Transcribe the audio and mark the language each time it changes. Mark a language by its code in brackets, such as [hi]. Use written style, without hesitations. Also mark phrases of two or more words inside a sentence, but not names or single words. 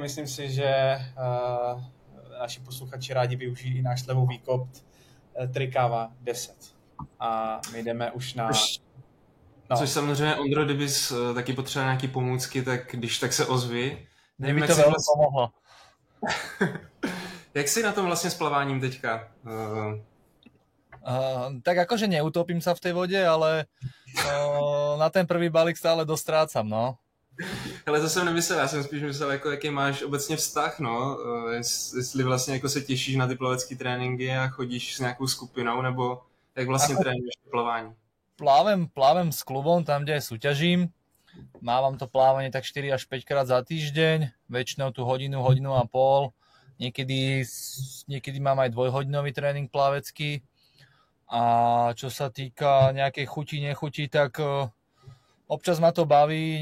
[cs] Myslím si, že naši posluchači rádi využijí i náš slevový kód Trikava 10. A my jdeme už na... No. Což samozřejmě, Ondro, kdybys taky potřeboval nějaký pomůcky, tak když tak se ozvi. Mě by to velmi pomohlo. Jak jsi na tom vlastně s plaváním teďka? [sk] Tak akože neutopím sa v tej vode, ale na ten prvý balík stále dostrácam, no. [cs] Ale to jsem nemyslel, já jsem spíš myslel, jako, jaký máš obecně vztah, no. Jestli vlastně jako se těšíš na ty plavecké tréninky a chodíš s nějakou skupinou, nebo jak vlastně trénuješ plavání? [sk] Plávem s klubom, tam, kde súťažím. Mávam to plávanie tak 4 až 5 krát za týždeň, väčšinou tu hodinu a pol. Niekedy mám aj dvojhodinový tréning plavecký. A čo sa týka nejakej chuti, nechuti, tak občas ma to baví.